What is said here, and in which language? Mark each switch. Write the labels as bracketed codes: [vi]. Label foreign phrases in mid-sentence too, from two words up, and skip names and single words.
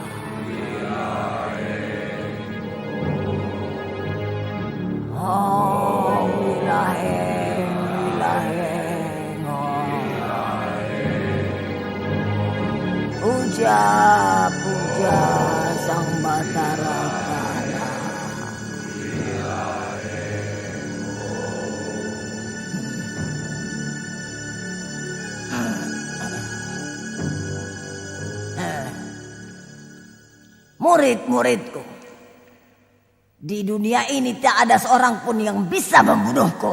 [jv] Oh, wilaheng, wilaheng, oh. [id] Puja-puja Sang Batara Kala. Murid-muridku, di dunia ini tak ada seorang pun yang bisa membunuhku.